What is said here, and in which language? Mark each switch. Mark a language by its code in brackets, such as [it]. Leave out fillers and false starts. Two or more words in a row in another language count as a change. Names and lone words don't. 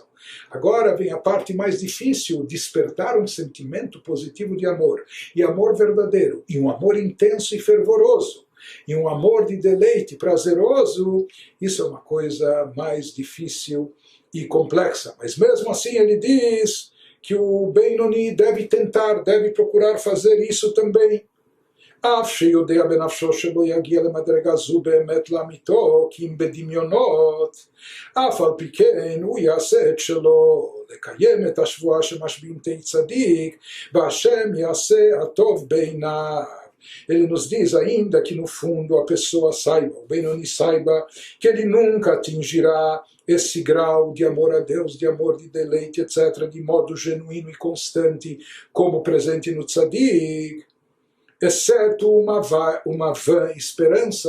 [pt] Agora vem a parte mais difícil, despertar um sentimento positivo de amor, e amor verdadeiro, e um amor intenso e fervoroso, e um amor de deleite prazeroso, isso é uma coisa mais difícil e complexa. Mas mesmo assim ele diz que o Benoni deve tentar, deve procurar fazer isso também. [he] אף שיודע בנפשו שלא יגיע למדרגה זו באמת לאמיתו, כי אם בדמיונות, אף על פי כן הוא יעשה את שלו, לקיים את השבועה שמשביעים תהי צדיק, והשם יעשה הטוב בעיניו. [pt] Ele nos diz ainda que no fundo a pessoa saiba, o Benoni saiba, que ele nunca atingirá esse grau de amor a Deus, de amor de deleite, etc., de modo genuíno e constante, como presente no Tzadik, exceto uma vã esperança.